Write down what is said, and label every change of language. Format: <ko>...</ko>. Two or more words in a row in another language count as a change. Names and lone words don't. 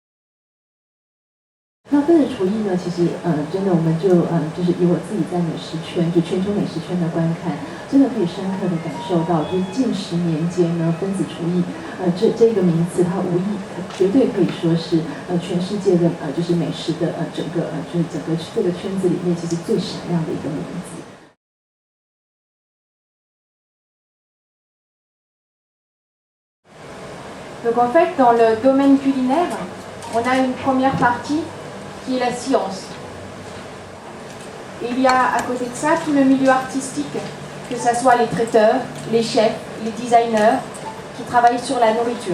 <zh>那分子厨艺呢，其实真的我们就是以我自己在美食圈，就全球美食圈的观看，真的可以深刻的感受到，就是近10年间呢，分子厨艺这个名词，它无疑绝对可以说是全世界的就是美食的整个这个圈子里面，其实最闪亮的一个名字。</zh> <fr>Donc en fait, dans le domaine culinaire, on a une première partie qui est la science. Et il y a à côté de ça tout le milieu artistique, que ce soit les traiteurs, les chefs, les designers qui travaillent sur la nourriture.</fr>